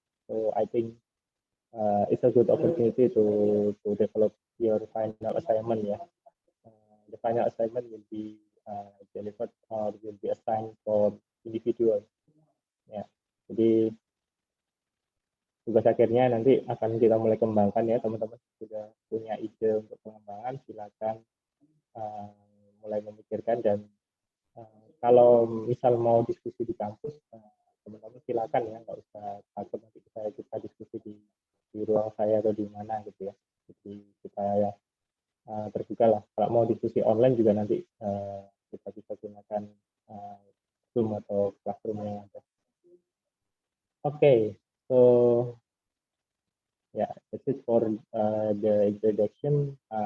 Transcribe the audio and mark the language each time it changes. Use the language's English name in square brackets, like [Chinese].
[English] So I think it's a good opportunity to develop your final assignment. The final assignment will be delivered or will be assigned for individual. [Indonesian] Jadi tugas akhirnya nanti akan kita mulai kembangkan teman-teman. Sudah punya ide untuk pengembangan, silakan mulai memikirkan, dan kalau misal mau diskusi di kampus, teman-teman silakan nggak usah takut nanti kita diskusi di ruang saya atau di mana gitu ya. Jadi kita terbuka lah. Kalau mau diskusi online juga nanti kita bisa gunakan Zoom atau Classroom yang ada. [English] Okay, so yeah, that's it for the introduction.